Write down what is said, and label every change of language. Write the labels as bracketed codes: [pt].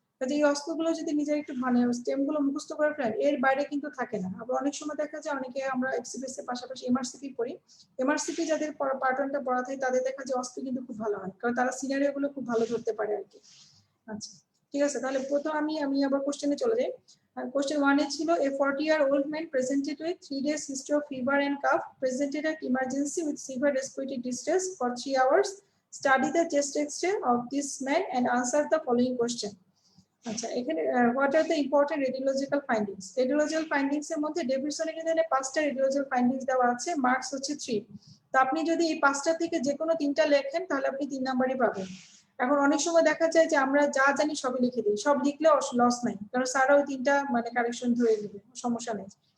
[bn] কাজে এই অস্ত্রগুলো যদি নিজে একটু মানে স্টেম গুলো মুখস্থ করে ফেলেন, এর বাইরে কিন্তু থাকে না। আবার অনেক সময় দেখা যায় অনেকে আমরা এফসিপিএস এর পাশাপাশি এমআরসিপি পড়ি, এমআরসিপি যাদের পার্টনটা পড়া থাকে তাদের দেখা যায় অস্ত্র কিন্তু খুব ভালো হয়, কারণ তারা সিনারিও গুলো খুব ভালো ধরতে পারে আর কি। আচ্ছা ঠিক আছে, তাহলে প্রথম আমি আবার কোশ্চেনে চলে যাই। [en] Question 1 এ ছিল a 40-year-old man presented with 3 days history of fever and cough, presented at emergency with severe respiratory distress for 3 hours. Study the chest X-ray of this man and answer the following question. আচ্ছা এখানে what are the important radiological findings? [bn] Radiological findings এর মধ্যে ডেভিডসনের এখানে 5টা radiological findings দেওয়া আছে, marks হচ্ছে 3। তো আপনি যদি এই 5টা থেকে যে কোনো 3টা লেখেন তাহলে আপনি 3 নাম্বারই পাবেন। এখন অনেক সময় দেখা যায় যে আমরা যা জানি সবই লিখে দিই, সব লিখলেও লস নাই, কারণ স্যারও 3টা মানে কারেকশন ধরে নেবে, সমস্যা নেই।